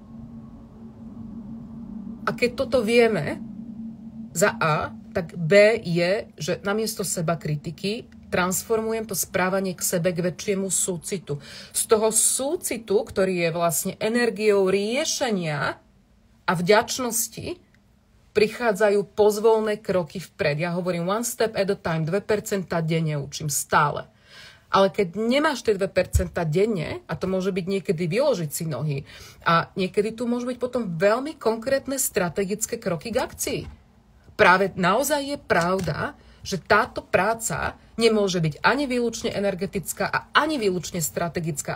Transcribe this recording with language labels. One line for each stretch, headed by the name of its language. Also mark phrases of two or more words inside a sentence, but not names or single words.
Slovak: A keď toto vieme, za A, tak B je, že namiesto seba kritiky transformujem to správanie k sebe k väčšiemu súcitu. Z toho súcitu, ktorý je vlastne energiou riešenia a vďačnosti, prichádzajú pozvolné kroky vpred. Ja hovorím
English: one step at a time,
Slovak: 2% denne učím stále. Ale keď nemáš tie 2% denne, a to môže byť niekedy vyložiť si nohy, a niekedy tu môžu byť potom veľmi konkrétne strategické kroky k akcii. Práve naozaj je pravda, že táto práca nemôže byť ani výlučne energetická a ani výlučne strategická.